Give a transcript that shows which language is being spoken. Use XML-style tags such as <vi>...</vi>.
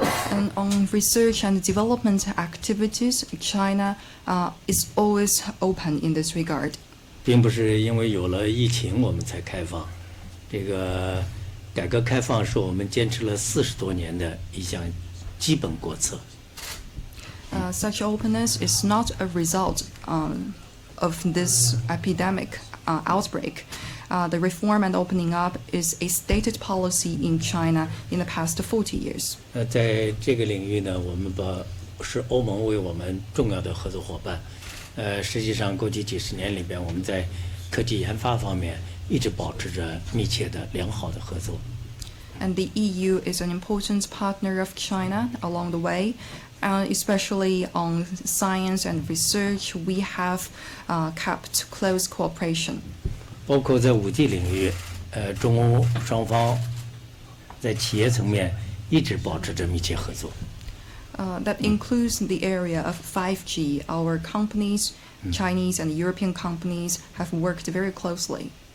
<en>And on research and development activities, China is always open in this regard.</en> <zh>并不是因为有了疫情我们才开放，这个改革开放是我们坚持了40多年的一项基本国策。</zh> <en>Such openness is not a result of this epidemic outbreak. The reform and opening up is a stated policy in China in the past 40 years.</en> <zh>在这个领域呢，我们是欧盟为我们重要的合作伙伴。实际上，过去几十年里边，我们在科技研发方面一直保持着密切的良好的合作。</zh> <en>And the EU is an important partner of China along the way. Especially on science and research, we have kept close cooperation.</en> <zh>包括在5G 领域，中欧双方在企业层面一直保持着密切合作。</zh> <en>That includes the area of 5G. Our companies, Chinese and European companies, have worked very closely.</en>